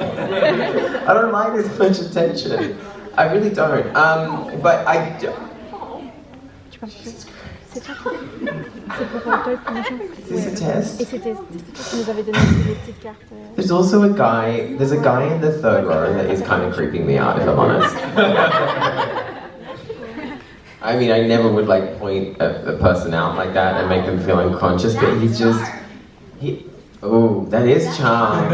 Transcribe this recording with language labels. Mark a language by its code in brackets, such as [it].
[en] I don't like this much attention. I really don't. But I. [fr] C'est pour toi le promotion. [en] Is this a test? [fr] Et c'était, tu nous avais donné aussi des petites cartes. [en] There's also a guy in the third row that is kind of creeping me out, if I'm honest. I mean, I never would like point a person out like that and make them feel unconscious, but oh, that is charm.